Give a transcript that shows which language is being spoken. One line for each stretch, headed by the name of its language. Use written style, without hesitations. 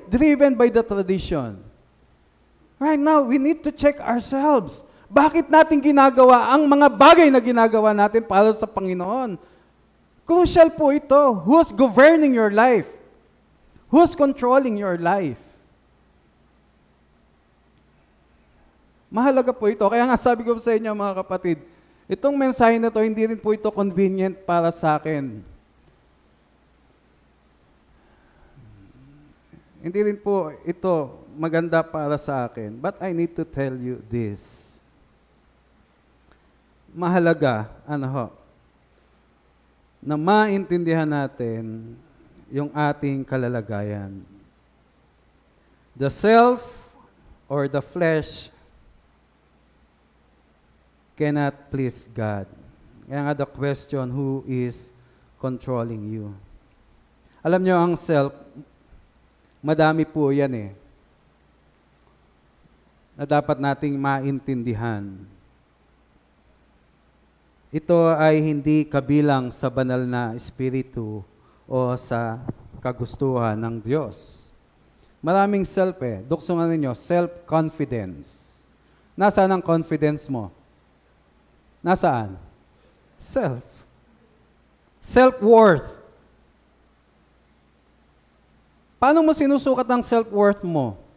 English: Driven by the tradition. Right now, we need to check ourselves.
Filipino: Bakit natin ginagawa ang mga bagay na ginagawa natin para sa Panginoon? Crucial po ito.
English: Who's governing your life? Who's controlling your life?
Filipino: Mahalaga po ito. Kaya nga sabi ko sa inyo mga kapatid, itong mensahe na to, hindi rin po ito convenient para sa akin. Hindi rin po ito maganda para sa akin.
English: But I need to tell you this.
Filipino: Mahalaga, na maintindihan natin yung ating kalalagayan.
English: The self or the flesh cannot please God.
Filipino: Kaya nga
English: the question, who is controlling you?
Filipino: Alam nyo, ang self, madami po yan eh, na dapat nating maintindihan. Ito ay hindi kabilang sa banal na espiritu o sa kagustuhan ng Diyos. Maraming self eh. Duksungan ninyo, self-confidence. Nasaan ang confidence mo? Nasaan? Self. Self-worth. Paano mo sinusukat ang self-worth mo?